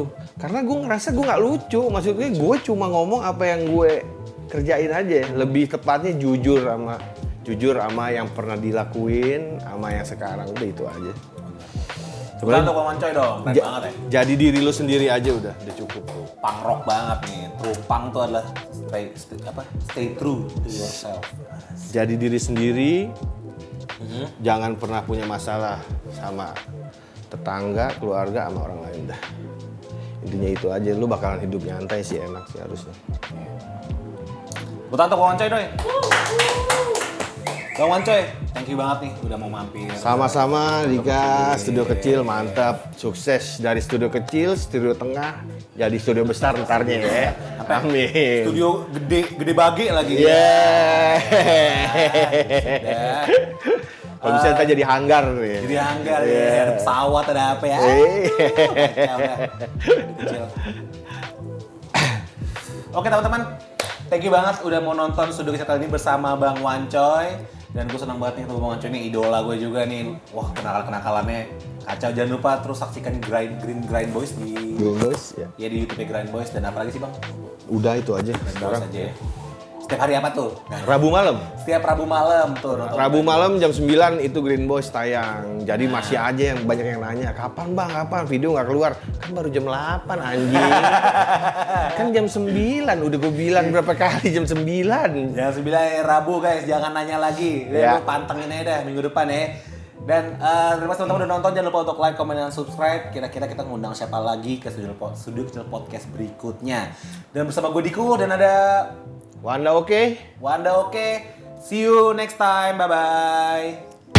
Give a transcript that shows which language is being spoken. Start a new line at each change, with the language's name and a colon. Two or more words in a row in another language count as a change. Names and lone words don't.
Indonesian: Karena gue ngerasa gue nggak lucu. Maksudnya gue cuma ngomong apa yang gue kerjain aja. Lebih tepatnya jujur sama yang pernah dilakuin, sama yang sekarang, udah itu aja. Sebenarnya untuk Bang Wancoy dong, keren banget ya. Jadi diri lu sendiri aja udah cukup tuh.
English: Punk rock
Indonesian: banget nih.
English: True punk
Indonesian: tuh adalah
English: stay true to yourself.
Indonesian: Jadi diri sendiri, jangan pernah punya masalah sama tetangga, keluarga, sama orang lain dah. Intinya itu aja, lu bakalan hidup nyantai sih, enak sih harusnya. Buat untuk Bang Wancoy doi. Bang Wancoy,
English: thank you
Indonesian: banget nih udah mau mampir. Sama-sama Dika, studio kecil mantap, sukses dari studio kecil, studio tengah, jadi studio besar ntarnya ya. Amin. Studio gede bage lagi. Yeah. Ya. Kalau bisa ntar jadi hanggar nih. Jadi hanggar ya, ada pesawat, ada apa ya. Kacau ya. Kecil. Oke teman-teman,
English: thank you
Indonesian: banget udah mau nonton Studio Kecil kali ini bersama Bang Wancoy. Dan gue senang banget nih ketemu Bang Wancoy, ini idola gue juga nih. Wah, kenakalannya kacau. Jangan lupa terus saksikan Grind Boys di Green Boys ya. ya di YouTube Grind Boys, dan apa lagi sih Bang? Udah itu aja Grind sekarang. Boys aja ya. Setiap hari apa tuh? Rabu malam. Setiap Rabu malam tuh nonton. Rabu malam jam 9 itu Green Boys tayang. Jadi masih aja yang banyak yang nanya, kapan bang, kapan video nggak keluar? Kan baru jam 8 anjing. Kan jam 9, udah gue bilang berapa kali jam 9. Jam 9 Rabu guys, jangan nanya lagi. Ya. Lu pantengin aja dah minggu depan ya. Dan terima kasih teman-teman udah nonton, jangan lupa untuk
English: like, comment,
Indonesian: dan subscribe. Kira-kira kita ngundang siapa lagi ke studio kecil podcast berikutnya. Dan bersama gue Diku dan ada Wanda oke? Wanda oke.
English: See you next time. Bye bye.